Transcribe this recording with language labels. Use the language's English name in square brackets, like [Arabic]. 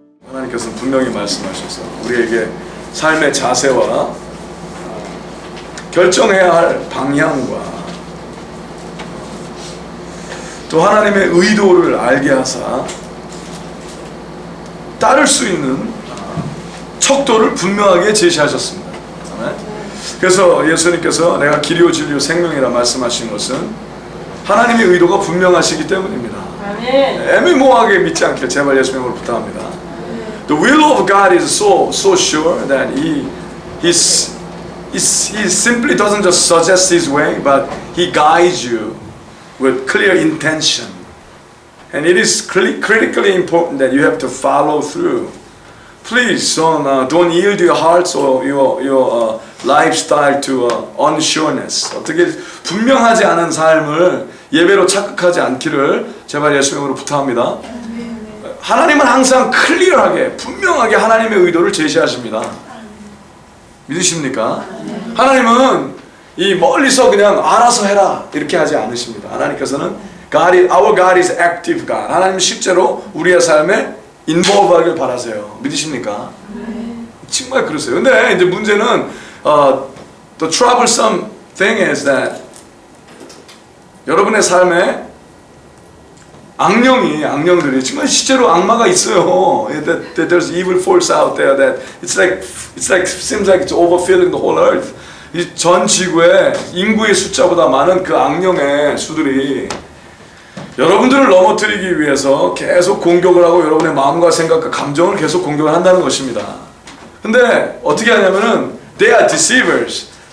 [Korean] 하나님께서는 분명히 말씀하셔서 우리에게 삶의 자세와 결정해야 할 방향과 또 하나님의 의도를 알게 하사 따를 수 있는 척도를 분명하게 제시하셨습니다. 그래서 예수님께서 내가 길이요 진리요 생명이라 말씀하신 것은 하나님의 의도가 분명하시기 때문입니다. 애매모호하게 믿지 않게 제발 예수님으로 부탁합니다. [English] The will of God is so sure that He simply doesn't just suggest His way, but He guides you with clear intention. And it is critically important that you have to follow through. Please don't yield your hearts or your lifestyle to unsureness. [Korean] 어떻게 분명하지 않은 삶을 예배로 착각하지 않기를 제발 예수님으로 부탁합니다. 하나님은 항상 클리어하게 분명하게 하나님의 의도를 제시하십니다. 믿으십니까? 하나님은 이 멀리서 그냥 알아서 해라 이렇게 하지 않으십니다. 하나님께서는 [English] our God is active God. [Korean] 하나님 실제로 우리의 삶에 인볼브하길 바라세요. 믿으십니까? 정말 그러세요. 근데 이제 문제는 [English] the troublesome thing is that [Korean] 여러분의 삶에 악령들이 정말 실제로 악마가 있어요. [English] That there's evil force out there that it's like seems like it's overfilling the whole earth. [Korean] 이 전 지구의 인구의 숫자보다 많은 그 악령의 수들이 여러분들을 넘어뜨리기 위해서 계속 공격을 하고 여러분의 마음과 생각과 감정을 계속 공격을 한다는 것입니다. 근데 어떻게 하냐면은 [English] they are deceivers.